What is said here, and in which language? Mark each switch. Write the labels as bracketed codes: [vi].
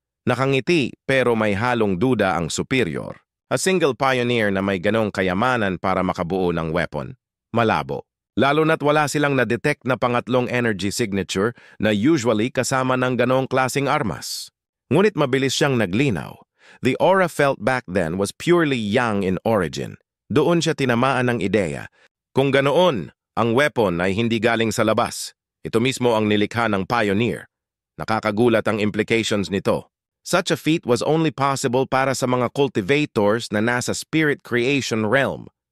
[tl] Nakangiti pero may halong duda ang superior. [en] A single pioneer [tl] na may ganong kayamanan para makabuo ng weapon. Malabo. Lalo na't wala silang na-detect na pangatlong energy signature na usually kasama ng ganong klaseng armas. Ngunit mabilis siyang naglinaw. [en] The aura felt back then was purely yang in origin. [tl] Doon siya tinamaan ng ideya. Kung ganoon, ang weapon ay hindi galing sa labas. Ito mismo ang nilikha ng pioneer. Nakakagulat ang implications nito. [en] Such a feat was only possible [tl] para sa mga cultivators na nasa spirit creation realm.